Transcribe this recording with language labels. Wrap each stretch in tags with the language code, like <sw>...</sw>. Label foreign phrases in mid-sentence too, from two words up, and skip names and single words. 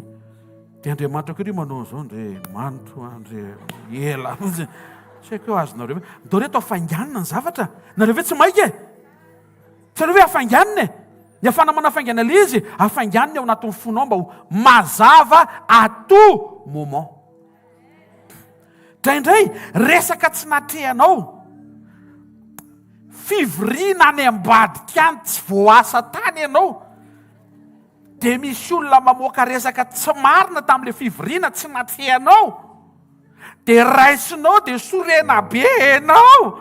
<mg>Dia Andriamanitra koa ry manao an'izao Andriamanitra ela tsy haiko eo azonareo ndao reto afanganina ny zavatra nareo ve tsy maika e? Tsy nareo hoe afanganina e? Ny afana manafaingana ilay izy, afainganiny ao anatin'ny fonao mba ho mazava</mg> <fr>à tout moment.</fr> <mg>Indraindray resaka tsy natrehanao, fivoriana any ambadika any tsy voasa tany ianao, dia misy olona mamoaka resaka tsy marina tamin'ilay fivoriana tsy natrehanao, dia raisinao dia sorena be ianao.</mg>